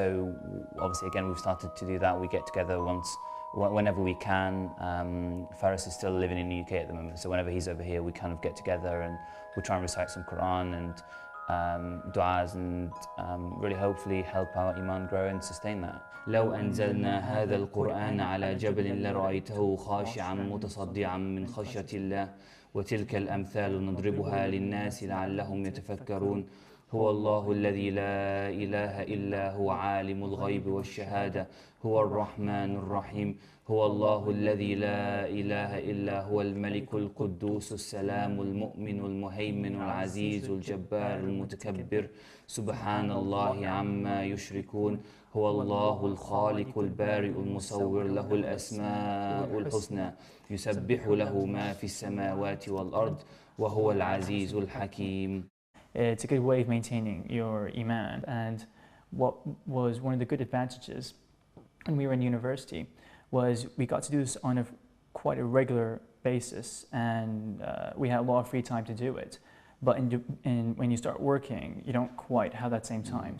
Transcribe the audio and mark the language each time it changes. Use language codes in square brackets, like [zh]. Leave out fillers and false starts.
[en] So obviously, again, we've started to do that. We get together whenever we can. Faris is still living in the UK at the moment, so whenever he's over here, we kind of get together and we try and recite some Quran and du'as, and really hopefully help our iman grow and sustain that. [ar] لو أنزلنا هذا القرآن على جبل لرأيته خاشعا متصدعا من خشية الله وتلك الأمثال نضربها للناس لعلهم يتفكرون هو الله الذي لا إله إلا هو عالم الغيب والشهادة هو الرحمن الرحيم هو الله الذي لا إله إلا هو الملك القدوس السلام المؤمن المهيمن العزيز الجبار المتكبر سبحان الله عما يشركون هو الله الخالق البارئ المصور له الأسماء الحسنى يسبح له ما في السماوات والأرض وهو العزيز الحكيم. [en] It's a good way of maintaining your iman, and what was one of the good advantages when we were in university was we got to do this on quite a regular basis, and we had a lot of free time to do it. But when you start working, you don't quite have that same time.